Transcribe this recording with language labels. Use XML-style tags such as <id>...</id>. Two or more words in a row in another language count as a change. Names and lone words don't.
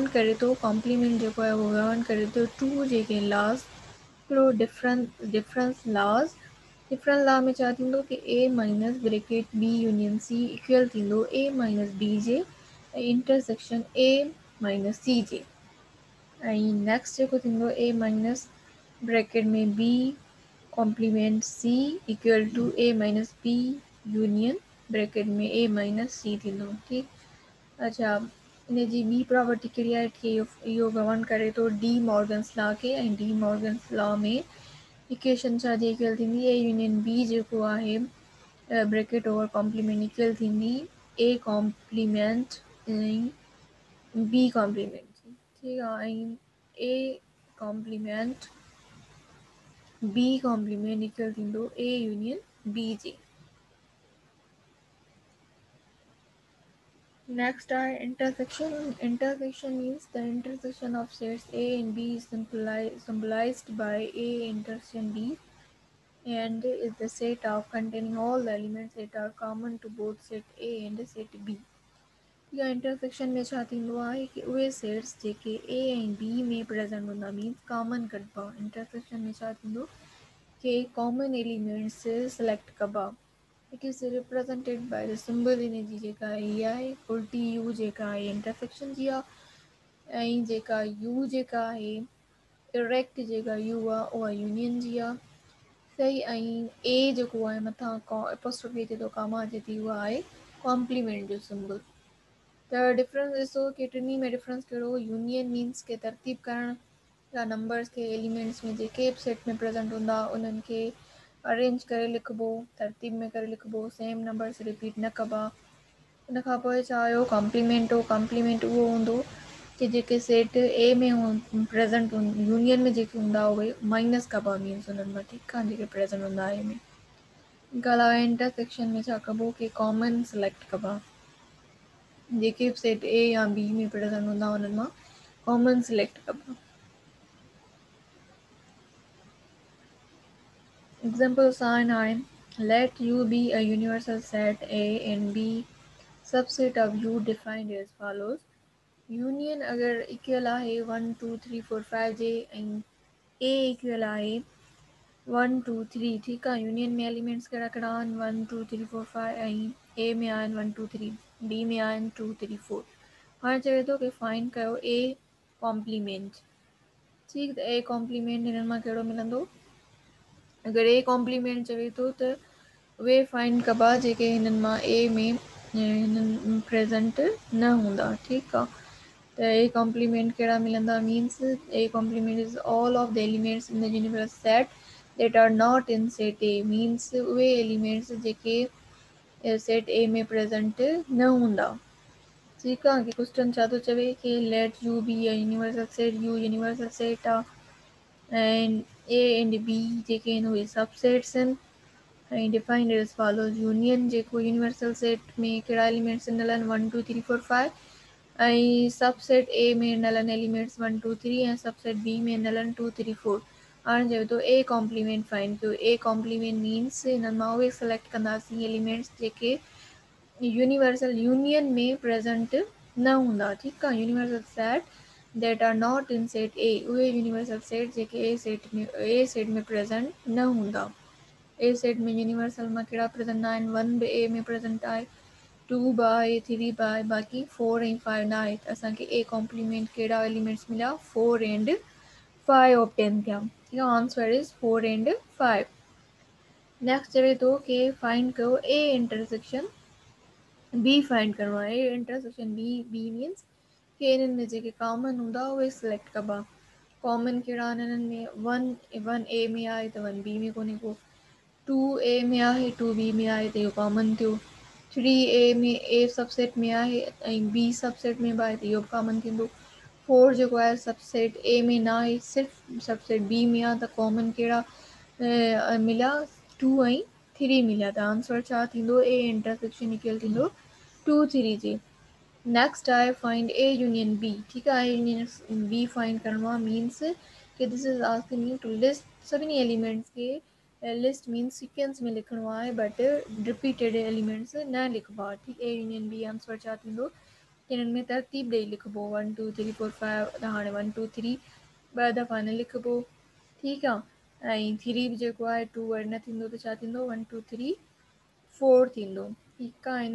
<sd>करे थो कॉम्प्लीमेंट जेको आहे उहो गवर्न करे थो टू जेके लॉज हिकिड़ो</sd> <en>difference law</en> <sd>में छा थींदो कि</sd> <en>A minus bracket B union C equal</en> <sd>थींदो</sd> <en>A minus B</en> <sd>जे ऐं</sd> <en>intersection A minus C</en> <sd>जे ऐं नेक्स्ट जेको थींदो</sd> <en>A minus</en> <sd>ब्रैकेट में</sd> <en>B complement C equal to A minus B union</en> <sd>ब्रैकेट में</sd> <en>A minus C</en> <sd>थींदो ठीकु. अच्छा इन जी ॿी प्रॉपर्टी कहिड़ी आहे कि इहो गवर्न करे थो</sd> <en>De Morgan's law</en> <sd>खे ऐं</sd> <en>De Morgan's law</en> <sd>में इक्वेशन छा जी इक्वल थींदी</sd> <en>A union B</en> <sd>जेको आहे</sd> <en>bracket over complement equal</en> <sd>थींदी</sd> <en>A complement</en> <sd>ऐं</sd> <en>B complement</en> <sd>ठीकु आहे ऐं</sd> <en>A complement B complement equal</en> <sd>थींदो</sd> <en>A union B</en> <sd>जे.</sd> <en>next</en> <sd>آهي</sd> <en>intersection means the intersection of sets A and B is symbolized by A intersection B and is the set of containing all the elements that are common to both set A and set B.</en> <sd>या इंटरसेक्शन में छा थींदो आहे कि उहे सेट्स जेके ए ऐं बी में प्रेज़ेंट हूंदा</sd> <en>means common</en> <sd>कढिबा। इंटरसेक्शन में छा थींदो कि</sd> <en>common elements select</en> <sd>कबा।</sd> <en>it is represented by the symbol</en> <sd>इन जी जेका ई आहे उल्टी यू जेका आहे इंटरसेक्शन जी आहे ऐं जेका यू जेका आहे इरेक्ट जेका यू आहे उहा यूनियन जी आहे सही। ऐं ए जेको आहे मथां एपोस्ट्रोफी अचे थो कामा अचे थी उहा आहे कॉम्प्लीमेंट जो सिंबल। त डिफरेंस ॾिसो कि टिनी में डिफरेंस कहिड़ो यूनियन मीन्स के तरतीब करण या नंबर्स के एलिमेंट्स में जेके बि सेट में प्रेज़ेंट हूंदा उन्हनि खे अरेंज करे लिखिबो तरतीब में करे लिखिबो</sd> <en>same numbers repeat</en> <sd>न कबा। उन खां पोइ छा हुयो कॉम्प्लीमेंट हो कॉम्प्लीमेंट उहो हूंदो कि जेके सेट ए में</sd> <en>present union</en> <sd>में जेके हूंदा उहे माइनस कबा मीन्स उन्हनि मां ठीकु आहे जेके प्रेज़ेंट हूंदा ए में। हिन खां अलावा इंटरसेक्शन में छा कबो कि</sd> <en>common select</en> <sd>कबा जेके बि सेट ए या बी में प्रेज़ेंट हूंदा उन्हनि मां</sd> <en>common select</en> <sd>कबा।</sd> <en>example sign हाणे let U be a universal set A and B subset of U defined as follows.</en> <sd>यूनियन अगरि इक्वल आहे 1 2 3 4 5 जे ऐं ए इक्वल आहे 1 2 3 ठीकु आहे। यूनियन में एलिमेंट्स कहिड़ा कहिड़ा आहिनि 1 2 3 4 5 ऐं ए में आहिनि 1 2 3 बी में आहिनि 2 3 4। हाणे चवे थो कि फाइंड कयो</sd> <en>A complement.</en> <sd>ठीकु त</sd> <en>A complement</en> <sd>हिननि मां कहिड़ो मिलंदो अगरि</sd> <en>A complement</en> <sd>चवे थो त उहे फाइंड कबा जेके हिननि मां ए में हिननि प्रेज़ेंट न हूंदा ठीकु आहे। त</sd> <en>A complement</en> <sd>कहिड़ा मिलंदा</sd> <en>means A complement is all of the elements in the universe set that are not in set A</en> <sd>मीन्स उहे एलिमेंट्स जेके</sd> <en>set A</en> <sd>में प्रेज़ेंट न हूंदा ठीकु आहे। कि क्वेश्चन छा थो चवे कि</sd> <en>let U be a universal set U universal set</en> <sd>यू यूनिवर्सल सेट आहे ऐं</sd> <en>A and B</en> <sd>जेके आहिनि उहे सबसेट्स आहिनि ऐं</sd> <en>defined as follows union</en> <sd>जेको</sd> <en>universal set</en> <sd>में कहिड़ा एलिमेंट्स ॾिनल आहिनि 1 2 3 4 5 ऐं</sd> <en>subset A</en> <sd>में ॾिनल आहिनि एलिमेंट्स 1 2 3 ऐं</sd> <en>subset B</en> <sd>में ॾिनल आहिनि 2 3 4। हाणे चवे थो</sd> <en>A complement find</en> <sd>कयो।</sd> <en>A complement means</en> <sd>हिननि मां उहे सिलेक्ट कंदासीं एलिमेंट्स जेके</sd> <en>universal union</en> <sd>में प्रेज़ेंट न हूंदा ठीकु आहे।</sd> <en>universal set that are not in set A</en> <sd>उहे</sd> <en>universal set</en> <sd>जेके ए सेट में प्रेज़ेंट न हूंदा।</sd> <en>A set</en> <sd>में यूनिवर्सल मां कहिड़ा प्रेज़ेंट न आहिनि 1 बि ए में प्रेज़ेंट आहे 2 बि आहे 3 बि आहे बाक़ी 4 ऐं 5 न आहे त असांखे</sd> <en>A complement</en> <sd>कहिड़ा एलिमेंट्स मिलिया</sd> <en>4 and 5 obtain</en> <sd>थिया।</sd> <en>your answer is 4 and 5.</en> <sd>नेक्स्ट चवे थो कि फाइंड कयो</sd> <en>A intersection B</en> <sd>फाइंड करिणो आहे।</sd> <en>A intersection B means</en> <sd>कि इन्हनि में जेके कॉमन हूंदा उहे सिलेक्ट कबा। कॉमन कहिड़ा आहिनि हिननि में 1 ए में आहे त 1 बी में कोन्हे को 2 ए में आहे 2 बी में आहे त इहो कॉमन थियो 3 ए में</sd> <en>A subset</en> <sd>में आहे ऐं</sd> <en>B subset</en> <sd>में बि आहे त इहो बि कॉमन थींदो 4 जेको आहे</sd> <en>subset A</en> <sd>में न आहे सिर्फ़ु</sd> <en>subset B</en> <sd>में आहे त कॉमन कहिड़ा मिलिया 2 ऐं 3 मिलिया त आंसर छा थींदो</sd> <en>A intersection equal</en> <sd>थींदो 2 3 जे। नेक्स्ट आहे</sd> <en>find A union B</en> <sd>ठीकु आहे।</sd> <en>union B find</en> <sd>करिणो आहे</sd> <en>means ki this is asking you to list</en> <sd>सभिनी एलिमेंट्स खे लिस्ट मीन्स सीक्वेंस में लिखिणो आहे</sd> <en>but repeated elements</en> <sd>न लिखिबा आहे ठीकु</sd> <en>A union B answer</en> <sd>छा थींदो हिननि में तरतीब ॾेई लिखिबो 1 2 3 4 5 त हाणे 1 2 3 ॿ दफ़ा न लिखिबो ठीकु आहे ऐं 3 बि जेको आहे</sd> <en>2 word</en> <sd>न थींदो त छा थींदो 1 2 3 4 थींदो ठीकु आहे।</sd>